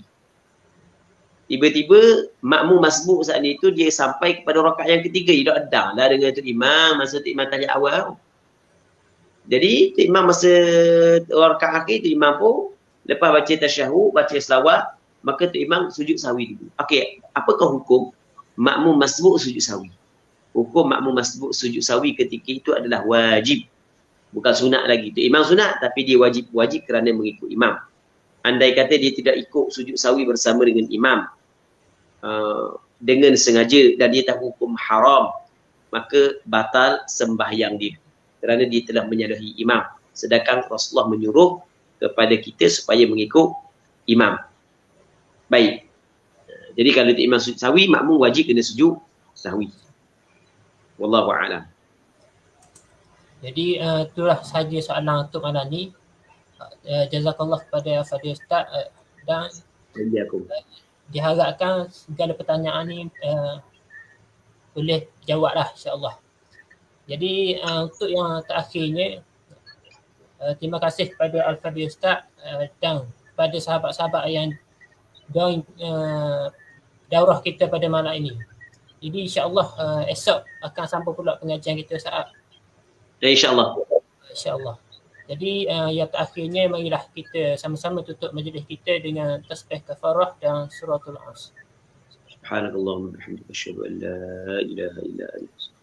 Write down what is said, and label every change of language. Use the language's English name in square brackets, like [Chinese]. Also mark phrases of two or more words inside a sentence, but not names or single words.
[Malay] Tiba-tiba makmum masbuk saat itu dia sampai kepada rakaat yang ketiga, dia tak ada lah dengan tu imam masa tu imam tahiyat awal. Jadi tu imam masa rakaat akhir tu imam pun lepas baca tasyahud, baca selawat, maka tu imam sujud sahwi dulu. Okey, apakah hukum makmum masbuk sujud sahwi? Hukum makmum masbuk sujud sahwi ketika itu adalah wajib. Bukan sunat lagi. Tu imam sunat tapi dia wajib kerana mengikut imam. Andai kata dia tidak ikut sujud sahwi bersama dengan imam, dengan sengaja dan dia tahu hukum haram, maka batal sembahyang dia kerana dia telah menyalahi imam. Sedangkan Rasulullah menyuruh kepada kita supaya mengikut imam. Baik. Jadi kalau imam sujud sahwi, makmum wajib kena sujud sahwi. [Arabic] والله أعلم. [Malay] Jadi itulah sahaja soalan untuk malam ni. Jazakallah kepada Fadil Ustaz dan diharapkan segala pertanyaan ni boleh jawablah insya-Allah. Jadi untuk yang terakhirnya, terima kasih kepada Al-Fadil Ustaz dan kepada sahabat-sahabat yang join daurah kita pada malam ini. Jadi insya-Allah esok akan sambung pula pengajian kita saat. InsyaAllah. InsyaAllah. Jadi yang terakhirnya marilah kita sama-sama tutup majlis kita dengan tasbih kafarah dan suratul Asr. [Arabic] سبحانك اللهم وبحمدك أشهد أن لا إله إلا أنت.